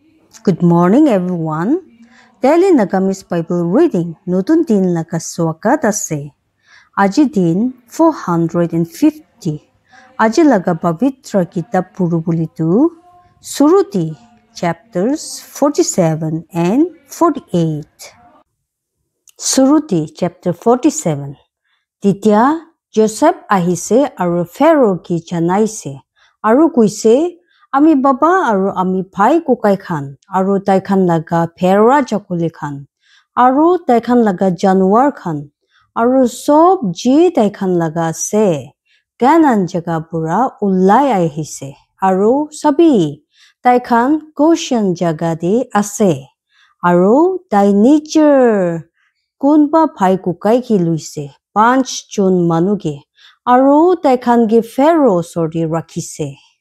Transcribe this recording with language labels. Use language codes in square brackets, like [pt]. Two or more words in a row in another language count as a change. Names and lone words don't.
[en] Good morning, everyone. Daily Nagamis Bible reading. [nag] Nutun din lagaswakat ase. Aji din 450. Aji laga pavitra kitab purubulitu. [en] Suruti chapters 47 and 48. [nag] Suruti chapter 47. Titya Joseph ahise aru Pharaoh ki janaise. Aru kuise ami baba aru ami bhai kukai khan aru taikhan laga phera jakuli khan aru taikhan laga januar khan aru sob ji taikhan laga ase Canaan jaga pura ulai ahise aru sabi taikhan Goshen jaga de ase aru tai nijer kunba bhai kukai ki luise 5 jon manuge aru taikhan ge Pharaoh sordi rakhise